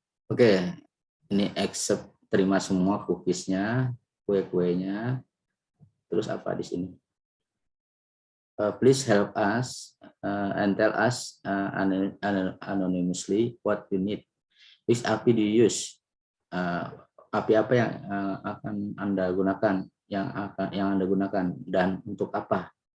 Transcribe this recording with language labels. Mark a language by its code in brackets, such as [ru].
[id] Oke, ini accept, terima semua cookies-nya, kue-kuenya. Terus apa di sini? [en] Please help us and tell us anonymously what you need. Which API do you use? [id] API apa yang akan Anda gunakan, yang Anda gunakan, dan untuk apa?